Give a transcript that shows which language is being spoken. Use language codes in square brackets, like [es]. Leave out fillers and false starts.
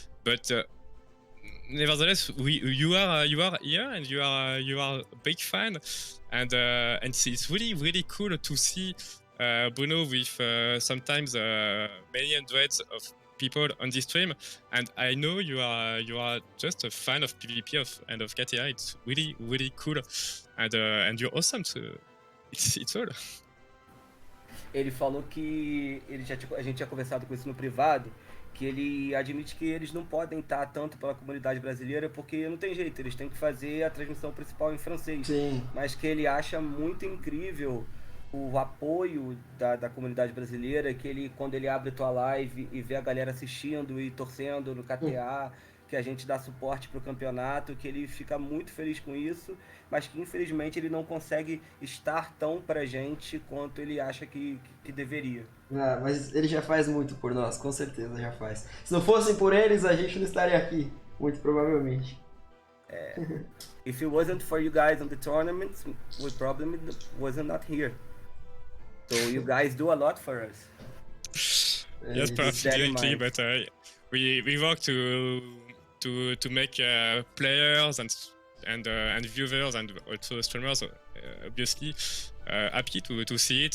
[en] But nevertheless, you are here, and you are a big fan, and it's really cool to see Bruno with sometimes many hundreds of people on this stream, and I know you are just a fan of PvP and of Kta. It's really cool, and you're awesome. So it's all. [pt] Ele falou que a gente tinha conversado com isso no privado, que ele admite que eles não podem estar tanto pela comunidade brasileira porque não tem jeito, eles têm que fazer a transmissão principal em francês. Sim. Mas que ele acha muito incrível o apoio da comunidade brasileira, que ele, quando ele abre tua live e vê a galera assistindo e torcendo no KTA, que a gente dá suporte pro campeonato, que ele fica muito feliz com isso, mas que infelizmente ele não consegue estar tão pra gente quanto ele acha que deveria. Ah, mas ele já faz muito por nós, com certeza já faz. Se não fossem por eles, a gente não estaria aqui, muito provavelmente. [en] If it wasn't for you guys on the tournaments, we probably wasn't not here. So you guys do a lot for us. Yes, definitely, but we work to make players and viewers and also streamers obviously happy to see it.